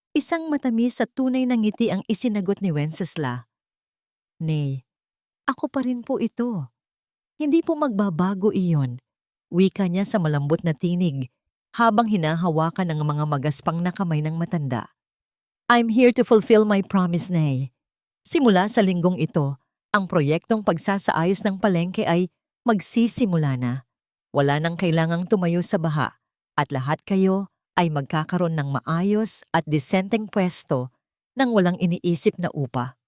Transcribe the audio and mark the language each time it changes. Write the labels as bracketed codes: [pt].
[tl] Isang matamis at tunay na ngiti ang isinagot ni Wencesla. Nay, ako pa rin po ito. Hindi po magbabago iyon. Wika niya sa malambot na tinig habang hinahawakan ang mga magaspang na kamay ng matanda. [en] I'm here to fulfill my promise, Nay. [tl] Simula sa linggong ito, ang proyektong pagsasaayos ng palengke ay magsisimula na. Wala nang kailangang tumayo sa baha at lahat kayo ay magkakaroon ng maayos at disenteng pwesto nang walang iniisip na upa.